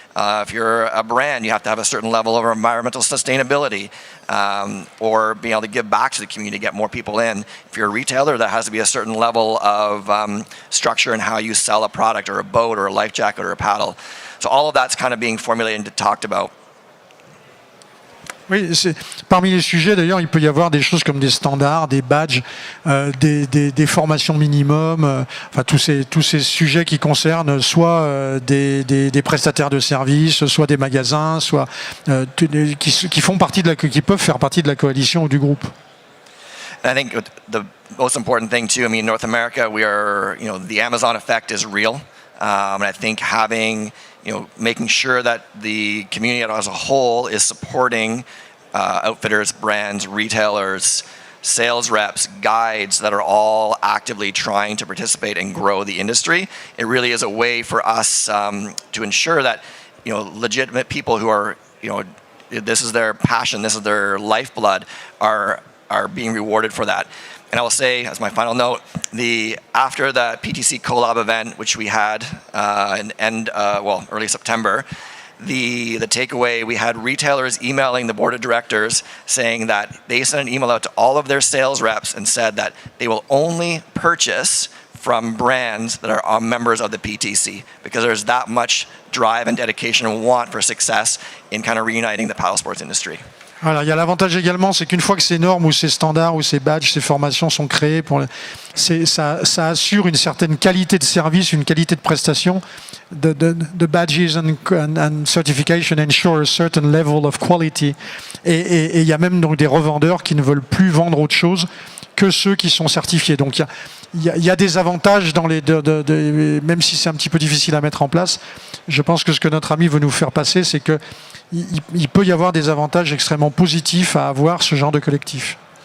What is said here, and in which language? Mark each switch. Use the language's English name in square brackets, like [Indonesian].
[English] If you're a brand, you have to have a certain level of environmental sustainability, or being able to give back to the community to get more people in. If you're a retailer, that has to be a certain level of structure in how you sell a product or a boat or a life jacket or a paddle. So all of that's kind of being formulated and talked about. [French] Oui, parmi les sujets d'ailleurs, il peut y avoir des choses comme des standards, des badges, des formations minimum, enfin tous ces sujets qui concernent soit des prestataires de services, soit des magasins, soit qui peuvent faire partie de la coalition ou du groupe. [English] And I think the most important thing too, in North America, we are, the Amazon effect is real, and I think making sure that the community as a whole is supporting outfitters, brands, retailers, sales reps, guides that are all actively trying to participate and grow the industry. It really is a way for us to ensure that legitimate people who are this is their passion, this is their lifeblood, are being rewarded for that. And I will say, as my final note, after the PTC Collab event, which we had in early September, the takeaway, we had retailers emailing the board of directors saying that they sent an email out to all of their sales reps and said that they will only purchase from brands that are members of the PTC, because there's that much drive and dedication and want for success in kind of reuniting the paddle sports industry. [French] Voilà, il y a l'avantage également, c'est qu'une fois que ces normes ou ces standards ou ces badges, ces formations sont créées, ça assure une certaine qualité de service, une qualité de prestation. [English] The badges and certification ensure a certain level of quality. [French] Et il y a même donc des revendeurs qui ne veulent plus vendre autre chose que ceux qui sont certifiés. Donc il y a des avantages dans même si c'est un petit peu difficile à mettre en place. Je pense que ce que notre ami veut nous faire passer, c'est que il peut y avoir des avantages extrêmement positifs à avoir ce genre de collectif.